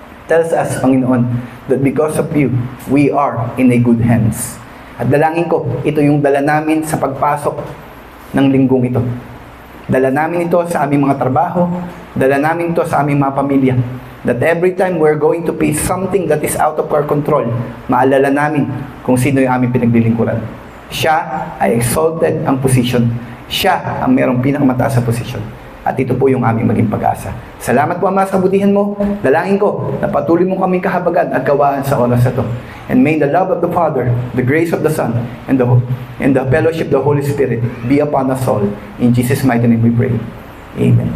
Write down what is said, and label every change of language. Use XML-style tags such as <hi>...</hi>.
<en>Tells us, Panginoon, that because of you, we are in a good hands.</en> <tl>At dalangin ko, ito yung dala namin sa pagpasok ng linggong ito. Dala namin ito sa aming mga trabaho, dala namin ito sa aming mga pamilya.</tl> <en>That every time we're going to face something that is out of our control,</en> <tl>maalala namin kung sino yung aming pinaglilingkuran. Siya ay exalted ang position. Siya ang merong pinakamataas sa posisyon. At ito po yung aming maging pag-asa. Salamat po, Ama, sa kabutihan mo. Dalangin ko na patuloy mo kaming kahabagan at kawaan sa oras na ito.</tl> <en>And may the love of the Father, the grace of the Son, and the fellowship of the Holy Spirit be upon us all. In Jesus' mighty name we pray. Amen.</en>